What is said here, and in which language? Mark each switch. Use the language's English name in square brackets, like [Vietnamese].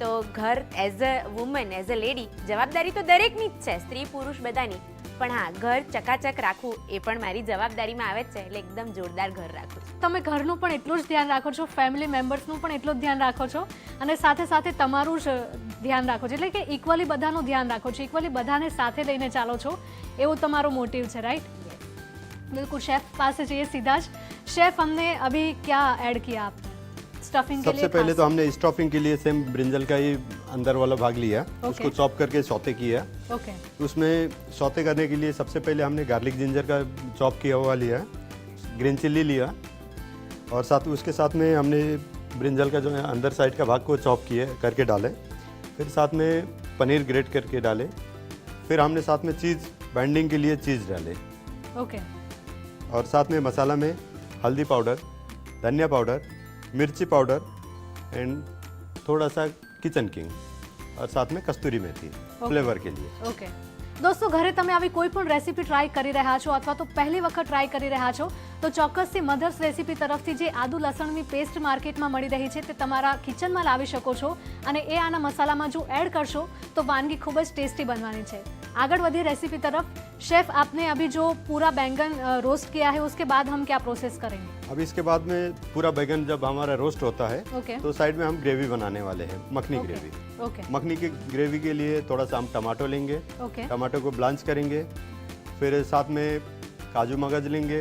[Gujarati] તો ઘર as a woman, as a lady, જવાબદારી તો દરેકની જ છે, સ્ત્રી પુરુષ બધાની, પણ હા, ઘર ચકાચક રાખવું એ પણ મારી જવાબદારીમાં આવે જ છે, એટલે એકદમ જોરદાર ઘર રાખું છું. તમે ઘરનું પણ એટલું જ ધ્યાન રાખો છો, ફેમિલી મેમ્બર્સનું પણ એટલું જ ધ્યાન રાખો છો અને સાથે સાથે તમારું જ ધ્યાન રાખો છો, એટલે કે ઇક્વલી બધાનું ધ્યાન રાખો છો, ઇક્વલી બધાને સાથે લઈને ચાલો છો, એવું તમારો મોટિવ છે, રાઈટ? [Hindi] बिल्कुल, शेफ पास चाहिए सीधा જ. शेफ हमने अभी क्या ऐड किया आपने स्टफिंग के लिए? सबसे पहले तो हमने स्टफिंग के लिए सेम ब्रिंजल का ही अंदर वाला भाग लिया, उसको चॉप करके सौते किया. ओके. उसमें सौते करने के लिए सबसे पहले हमने गार्लिक जिंजर का चॉप किया हुआ लिया, ग्रीन चिल्ली लिया और साथ उसके साथ में हमने ब्रिंजल का जो है अंदर साइड का भाग को चॉप किए करके डाले, फिर साथ में पनीर ग्रेट करके डाले, फिर हमने साथ में चीज़ बाइंडिंग के लिए चीज़ डाले ओके. और साथ में मसाला में हल्दी पाउडर, धनिया पाउडर, मिर्ची पाउडर एंड थोड़ा सा किचन किंग और साथ में कस्तूरी मेथी फ्लेवर के लिए. [Gujarati] ઓકે દોસ્તો, ઘરે તમે આવી કોઈ પણ રેસીપી ટ્રાય કરી રહ્યા છો અથવા તો પહેલી વખત ટ્રાય કરી રહ્યા છો તો ચોક્કસથી મધર્સ રેસીપી તરફથી જે આદુ લસણની પેસ્ટ માર્કેટમાં મળી રહી છે તે તમારા કિચનમાં લાવી શકો છો અને એ આના મસાલામાં જો એડ કરશો તો વાનગી ખૂબ જ ટેસ્ટી બનવાની છે. [Hindi] आगे बढ़िए रेसिपी तरफ. शेफ, आपने अभी जो पूरा बैंगन रोस्ट किया है उसके बाद हम क्या प्रोसेस करेंगे? अब इसके बाद में पूरा बैगन जब हमारा रोस्ट होता है ओके. तो साइड में हम ग्रेवी बनाने वाले हैं, makhani okay. Gravy. Okay. Makhani की ग्रेवी के लिए थोड़ा सा हम टमाटो लेंगे, ओके. टमाटो को ब्लांच करेंगे, फिर साथ में काजू मगज लेंगे,